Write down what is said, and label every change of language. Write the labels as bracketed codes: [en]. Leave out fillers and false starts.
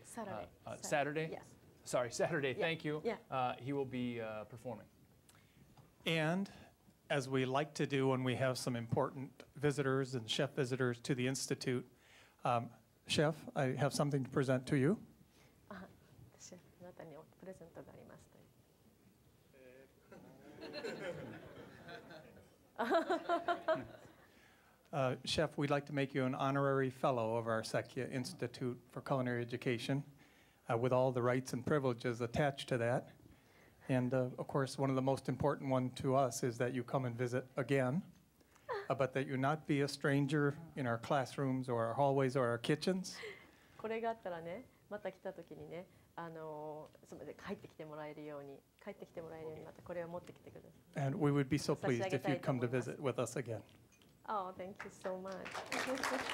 [en] Saturday. Saturday? Yes. Sorry, Saturday. Yeah. Thank you. Yeah. He will be performing. And as we like to do when we have some important visitors and chef visitors to the Institute, Chef, I have something to present to you. [ja] シェフ、あなたにプレゼントがありますという。 [en] Chef, we'd like to make you an honorary fellow of our Secchia Institute for Culinary Education, with all the rights and privileges attached to that. And of course, one of the most important one to us is that you come and visit again, but that you not be a stranger in our classrooms or our hallways or our kitchens. [ja] これがあったらね、また来た時にね、それで帰ってきてもらえるようにまたこれを持ってきてください。 [en] And we would be so pleased if you'd come to visit with us again. Oh, thank you so much.